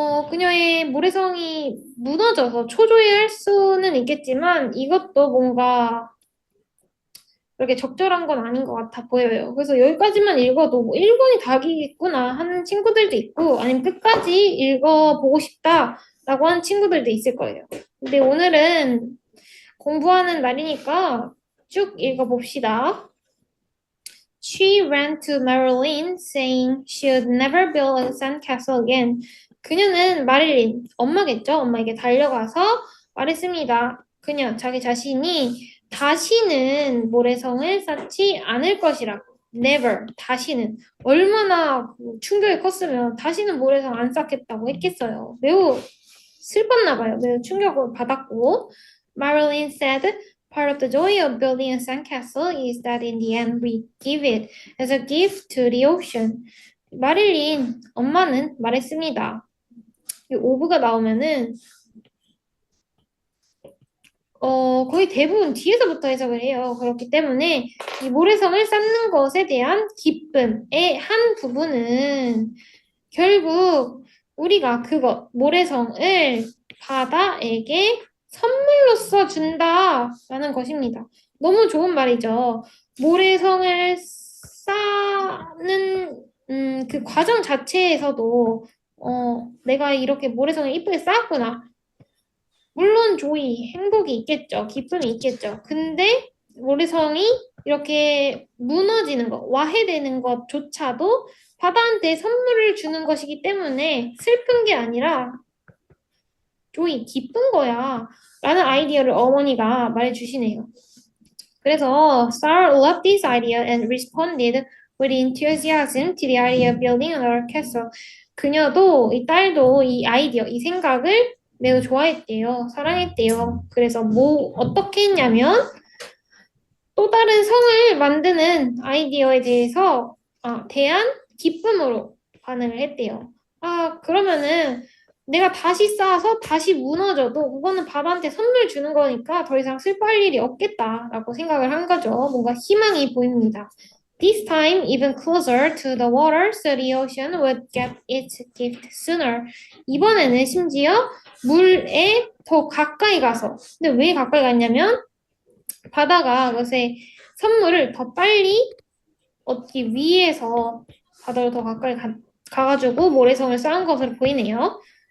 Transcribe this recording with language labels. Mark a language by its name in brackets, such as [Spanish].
[Korean] 그녀의 모래성이 무너져서 초조해할 수는 있겠지만 이것도 뭔가 그렇게 적절한 건 아닌 것 같아 보여요. 그래서 여기까지만 읽어도 뭐 1번이 답이겠구나 하는 친구들도 있고, 아니면 끝까지 읽어보고 싶다라고 하는 친구들도 있을 거예요. 근데 오늘은 공부하는 날이니까 쭉 읽어봅시다. [English] She ran to Marilyn, saying she'd never build a sandcastle again. [Korean] 그녀는 마릴린, 엄마겠죠? 엄마에게 달려가서 말했습니다. 그녀, 자기 자신이 다시는 모래성을 쌓지 않을 것이라고. Never, 다시는. 얼마나 그 충격이 컸으면 다시는 모래성 안 쌓겠다고 했겠어요. 매우 슬펐나 봐요. 매우 충격을 받았고. [English] Marilyn said, part of the joy of building a sandcastle is that in the end we give it as a gift to the ocean. [Korean] 마릴린 엄마는 말했습니다. 이 오브가 나오면은 거의 대부분 뒤에서부터 해석을 해요. 그렇기 때문에 이 모래성을 쌓는 것에 대한 기쁨의 한 부분은 결국 우리가 그것, 모래성을 바다에게 선물로써 준다라는 것입니다. 너무 좋은 말이죠. 모래성을 쌓는 그 과정 자체에서도 내가 이렇게 모래성을 이쁘게 쌓았구나. 물론 조이, 행복이 있겠죠. 기쁨이 있겠죠. 근데 모래성이 이렇게 무너지는 것, 와해되는 것조차도 바다한테 선물을 주는 것이기 때문에 슬픈 게 아니라 조이, 기쁜 거야. 라는 아이디어를 어머니가 말해주시네요. [English] 그래서 Sarah loved this idea and responded with enthusiasm to the idea of building another castle. [Korean] 그녀도, 이 딸도 이 아이디어, 이 생각을 매우 좋아했대요. 사랑했대요. 그래서 어떻게 했냐면, 또 다른 성을 만드는 아이디어에 대한 기쁨으로 반응을 했대요. 그러면은 내가 다시 쌓아서 다시 무너져도 그거는 바다한테 선물 주는 거니까 더 이상 슬퍼할 일이 없겠다라고 생각을 한 거죠. 뭔가 희망이 보입니다. [English] This time even closer to the water, so the ocean would get its gift sooner. [Korean] 이번에는 심지어 물에 더 가까이 가서. 근데 왜 가까이 갔냐면 바다가 그것의 선물을 더 빨리 얻기 위해서 바다로 더 가까이 가가지고 모래성을 쌓은 것으로 보이네요.